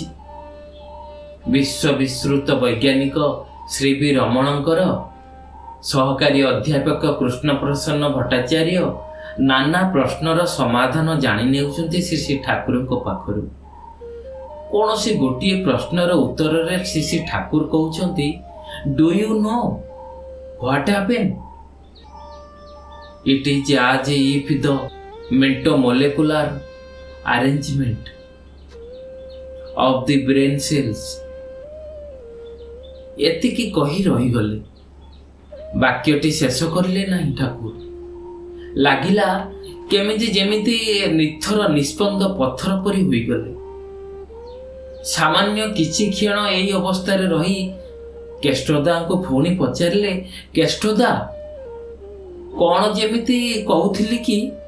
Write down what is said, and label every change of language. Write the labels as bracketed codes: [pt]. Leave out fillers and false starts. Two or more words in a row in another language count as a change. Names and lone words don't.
[or] ବିଶ୍ୱବିଶ୍ରୁତ ବୈଜ୍ଞାନିକ ଶ୍ରୀ ବି ରମଣଙ୍କର ସହକାରୀ ଅଧ୍ୟାପକ କୃଷ୍ଣପ୍ରସନ୍ନ ଭଟ୍ଟାଚାର୍ଯ୍ୟ ନାନା ପ୍ରଶ୍ନର ସମାଧାନ ଜାଣି ନେଉଛନ୍ତି ଶ୍ରୀ ଠାକୁରଙ୍କ ପାଖରୁ। କୌଣସି ଗୋଟିଏ ପ୍ରଶ୍ନର ଉତ୍ତରରେ ଶ୍ରୀ ଠାକୁର କହୁଛନ୍ତି, [en] Do you know what happen? It is as if the mentomolecular arrangement of the brain cells। [or] ଏତିକି କହି ରହିଗଲେ। ବାକ୍ୟଟି ଶେଷ କରିଲେ ନାହିଁ ଠାକୁର। ଲାଗିଲା କେମିତି ଯେମିତି ନିଥର ନିସ୍ପନ୍ଦ ପଥର ପରି ହୋଇଗଲେ। ସାମାନ୍ୟ କିଛି କ୍ଷଣ ଏହି ଅବସ୍ଥାରେ ରହି କେଷ୍ଟଦାଙ୍କୁ ପୁଣି ପଚାରିଲେ, କେଷ୍ଟଦା, କ'ଣ ଯେମିତି କହୁଥିଲି କି?